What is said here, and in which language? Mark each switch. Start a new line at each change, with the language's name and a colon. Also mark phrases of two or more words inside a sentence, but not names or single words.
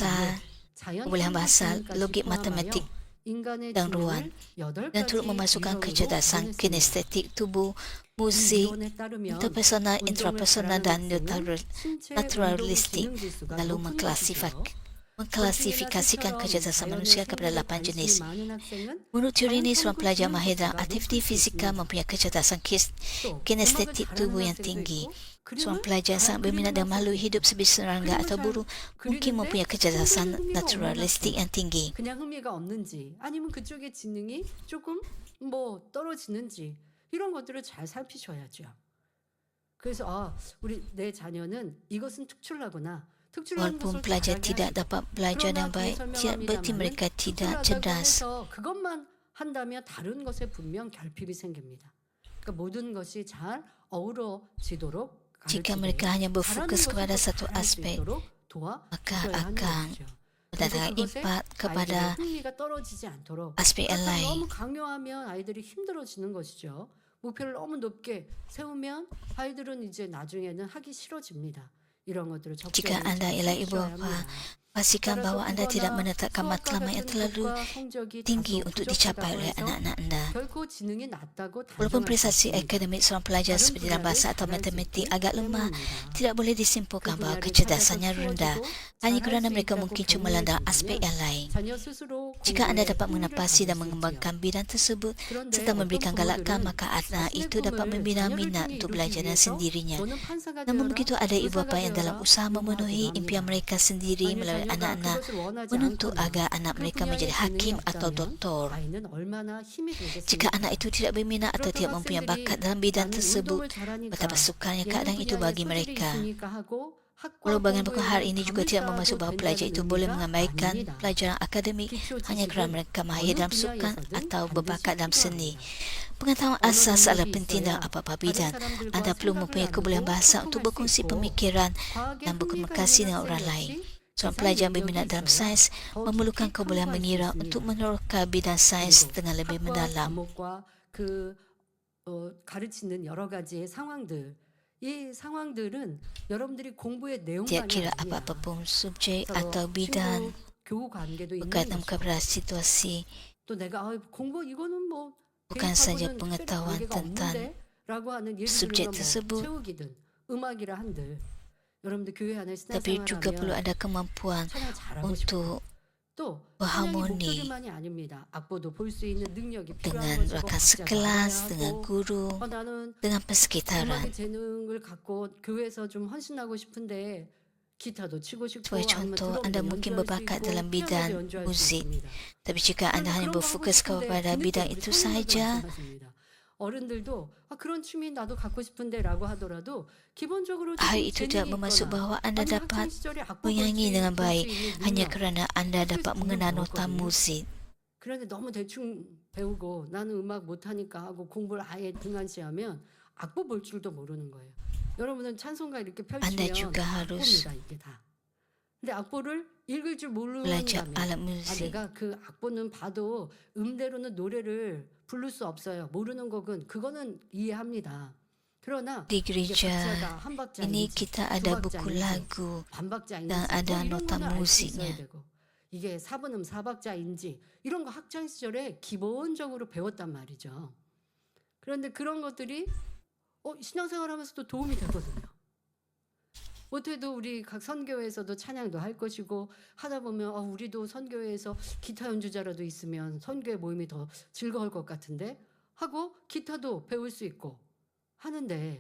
Malay: bahasa, logik matematik dan ruang, dan turut memasukkan kecerdasan kinestetik tubuh, musik, interpersonal, intrapersonal dan naturalistik, lalu mengklasifikasikan kecerdasan manusia kepada 8 jenis. Menurut teori ini, seorang pelajar mahir dalam aktiviti fizikal mempunyai kecerdasan kinestetik tubuh yang tinggi. Seorang pelajar yang sangat berminat dan makhluk hidup seperti serangga atau burung mungkin mempunyai kecerdasan naturalistik yang tinggi.
Korean: 그냥 흥미가 없는지 아니면 그쪽의 지능이 조금 뭐 떨어지는지 이런 것들을 잘 살피셔야죠. 그래서 우리 내 자녀는 이것은 특출나구나. 특출난
Malay: Walaupun
Korean: 것을
Malay: pelajar
Korean: 잘하게
Malay: tidak
Korean: 하시고.
Malay: dapat belajar dengan
Korean: 그러나
Malay: baik, tidak berarti mereka tidak
Korean: 특출나다고
Malay: cerdas.
Korean: 해서 그것만 한다면 다른 것에 분명 결핍이 생깁니다. 그러니까 모든 것이 잘 어우러지도록
Malay: Jika
Korean: 가르치되
Malay: mereka hanya
Korean: 잘하는
Malay: berfokus
Korean: 것을
Malay: kepada
Korean: 또
Malay: satu
Korean: 잘할 수
Malay: aspek,
Korean: 있도록
Malay: maka
Korean: 도와줘야 하는
Malay: akan
Korean: 것이죠.
Malay: mendatangkan
Korean: 그래서 그것에
Malay: impak kepada
Korean: 아이들의 흥미가 떨어지지 않도록
Malay: aspek yang
Korean: 약간
Malay: lain.
Korean: 너무 강요하면 아이들이 힘들어지는 것이죠. 목표를 너무 높게 세우면 아이들은 이제 나중에는 하기 싫어집니다. 이런 것들을
Malay: Jika anda ialah ibu bapa, pastikan bahawa anda tidak menetapkan matlamat yang terlalu tinggi untuk dicapai oleh anak-anak anda.
Korean: 결코 지능이 낮다고
Malay: Walaupun
Korean: 단정할 수
Malay: prestasi
Korean: 없습니다.
Malay: akademik seorang pelajar
Korean: 다른
Malay: seperti dalam
Korean: 분야를
Malay: bahasa atau
Korean: 잘할 수
Malay: matematik
Korean: 있기
Malay: agak lemah,
Korean: 때문입니다.
Malay: tidak boleh disimpulkan
Korean: 그
Malay: bahawa
Korean: 분야를
Malay: kecerdasannya
Korean: 찾아서
Malay: rendah,
Korean: 키워주고
Malay: hanya
Korean: 잘할
Malay: kerana
Korean: 수
Malay: mereka
Korean: 있다고
Malay: mungkin cemerlang dalam aspek
Korean: 격려해주면
Malay: yang lain.
Korean: 자녀 스스로
Malay: Jika anda
Korean: 공부에
Malay: dapat
Korean: 흥미를
Malay: mengenapasi
Korean: 가질
Malay: dan
Korean: 수
Malay: mengembangkan
Korean: 있지요.
Malay: bidang tersebut
Korean: 그런데
Malay: serta
Korean: 어떤
Malay: memberikan galakan,
Korean: 부모들은
Malay: maka anak
Korean: 자신의
Malay: itu dapat
Korean: 꿈을
Malay: membina
Korean: 자녀를
Malay: minat
Korean: 통해
Malay: untuk
Korean: 이루기
Malay: belajar dengan
Korean: 위해서
Malay: sendirinya.
Korean: 너는 판사가
Malay: Namun
Korean: 되어라,
Malay: begitu ada ibu
Korean: 의사가
Malay: bapa yang dalam
Korean: 되어라
Malay: usaha
Korean: 요구하기도
Malay: memenuhi impian
Korean: 합니다.
Malay: mereka sendiri
Korean: 만약
Malay: melalui
Korean: 자녀가
Malay: anak-anak,
Korean: 그것을 원하지
Malay: menuntut
Korean: 않거나
Malay: agar anak
Korean: 그
Malay: mereka
Korean: 분야에
Malay: menjadi
Korean: 재능이
Malay: hakim atau
Korean: 없다면
Malay: doktor.
Korean: 아이는 얼마나 힘이
Malay: Jika
Korean: 들겠습니까?
Malay: anak itu tidak berminat atau tidak
Korean: 그렇다고
Malay: mempunyai
Korean: 학생들이
Malay: bakat dalam bidang
Korean: 나는
Malay: tersebut,
Korean: 운동을 잘하니까
Malay: betapa sukarnya
Korean: 예능
Malay: keadaan itu
Korean: 분야에
Malay: bagi
Korean: 소질이
Malay: mereka.
Korean: 있으니까 하고 학과
Malay: Walau bagaimanapun hal ini juga tidak
Korean: 감을
Malay: bermaksud
Korean: 쌓아도
Malay: bahawa pelajar
Korean: 된다는
Malay: itu boleh
Korean: 의미가
Malay: mengabaikan
Korean: 아닙니다.
Malay: pelajaran akademik
Korean: 기초
Malay: hanya kerana
Korean: 지식은
Malay: mereka mahir
Korean: 어느
Malay: dalam sukan
Korean: 분야에서든
Malay: atau
Korean: 반드시
Malay: berbakat dalam seni.
Korean: 필요합니다.
Malay: Pengetahuan
Korean: 언어
Malay: asas adalah
Korean: 능력이
Malay: penting dalam
Korean: 있어야
Malay: apa-apa
Korean: 다른
Malay: bidang.
Korean: 사람들과
Malay: Anda perlu
Korean: 생각을
Malay: mempunyai
Korean: 나누고
Malay: kebolehan bahasa untuk
Korean: 소통할 수
Malay: berkongsi
Korean: 있고
Malay: pemikiran
Korean: 과학에
Malay: dan
Korean: 흥미가
Malay: berkomunikasi
Korean: 있는
Malay: dengan
Korean: 학생
Malay: orang lain.
Korean: 역시
Malay: Seorang
Korean: 이상
Malay: pelajar yang
Korean: 능력이
Malay: berminat dalam
Korean: 있어야
Malay: sains
Korean: 더
Malay: memerlukan
Korean: 깊이
Malay: kebolehan
Korean: 탐구할 수
Malay: mengira
Korean: 있습니다.
Malay: untuk menerka bidang sains
Korean: 그리고
Malay: dengan lebih
Korean: 학과
Malay: mendalam.
Korean: 과목과 그 가르치는 여러 가지의 상황들, 이 상황들은 여러분들이 공부의
Malay: Tidak
Korean: 내용만이
Malay: kira
Korean: 아닙니다.
Malay: apa-apa pun subjek
Korean: 서로
Malay: atau bidang
Korean: 친구 교우 관계도 있는
Malay: berkaitan
Korean: 것이고
Malay: kepada situasi,
Korean: 또 내가 공부 이거는 뭐
Malay: bukan saja
Korean: 대입하고는 특별히
Malay: pengetahuan
Korean: 관계가
Malay: tentang
Korean: 없는데라고 하는 예를
Malay: subjek
Korean: 들면 뭐
Malay: tersebut,
Korean: 체육이든 음악이라 한들 여러분들 교회 안에
Malay: tapi juga perlu
Korean: 신앙생활하면
Malay: ada kemampuan
Korean: 찬양 잘하고 싶고
Malay: untuk
Korean: 또
Malay: berharmoni
Korean: 찬양이 목소리만이 아닙니다. 악보도 볼 수 있는 능력이 필요한
Malay: dengan
Korean: 것이고
Malay: rakan
Korean: 박자
Malay: sekelas,
Korean: 나가야
Malay: dengan
Korean: 하고
Malay: guru,
Korean: 나는
Malay: dengan persekitaran.
Korean: 음악의 재능을 갖고 교회에서 좀 헌신하고 싶은데 기타도 치고 싶고
Malay: Sebagai
Korean: 아니면
Malay: contoh,
Korean: 드럼도
Malay: anda mungkin
Korean: 연주할 수
Malay: berbakat
Korean: 있고
Malay: dalam
Korean: 피아노도
Malay: bidang
Korean: 연주할 수
Malay: muzik.
Korean: 있습니다.
Malay: Tapi jika anda
Korean: 그런데
Malay: hanya
Korean: 그런 거 하고
Malay: berfokus
Korean: 싶은데
Malay: kepada
Korean: 재밌게
Malay: bidang
Korean: 우리
Malay: itu
Korean: 성도님도
Malay: saja,
Korean: 말씀하십니다. 어른들도 그런 취미 나도 갖고 싶은데라고 하더라도 기본적으로 좀
Malay: Hal itu tidak
Korean: 재능이
Malay: bermaksud
Korean: 있거나
Malay: bahawa Anda
Korean: 아니면 학창
Malay: dapat
Korean: 시절에 악보
Malay: menyanyi dengan
Korean: 볼수
Malay: baik
Korean: 있는
Malay: hanya
Korean: 능력,
Malay: kerana Anda
Korean: 그래서
Malay: dapat
Korean: 분명
Malay: mengenal nota
Korean: 배웠거든요.
Malay: musik.
Korean: 그런데 너무 대충 배우고 나는 음악 못하니까 하고 공부를 아예 등한시하면 악보 볼 줄도 모르는 거예요. 여러분은 찬송가 이렇게
Malay: Anda
Korean: 펼치면
Malay: juga harus
Korean: 악보입니다, 이게 다. 근데 악보를 읽을 줄
Malay: belajar
Korean: 모른다면
Malay: alat musik.
Korean: 내가 그 악보는 봐도 음대로는 노래를 부를 수 없어요. 모르는 곡은 그거는 이해합니다. 그러나
Malay: Di
Korean: 이게
Malay: gereja
Korean: 박자가 한
Malay: ini
Korean: 박자인지
Malay: kita
Korean: 두
Malay: ada buku
Korean: 박자인지
Malay: lagu
Korean: 반 박자인지
Malay: dan ada
Korean: 이런
Malay: nota
Korean: 거는 알 수 있어야
Malay: musiknya.
Korean: 되고 이게 4분음 4박자인지 이런 거 학창 시절에 기본적으로 배웠단 말이죠. 그런데 그런 것들이 신앙생활하면서도 도움이 되거든요. 못해도 우리 각 선교회에서도 찬양도 할 것이고 하다 보면 우리도 선교회에서 기타 연주자라도 있으면 선교회 모임이 더 즐거울 것 같은데 하고 기타도 배울 수 있고 하는데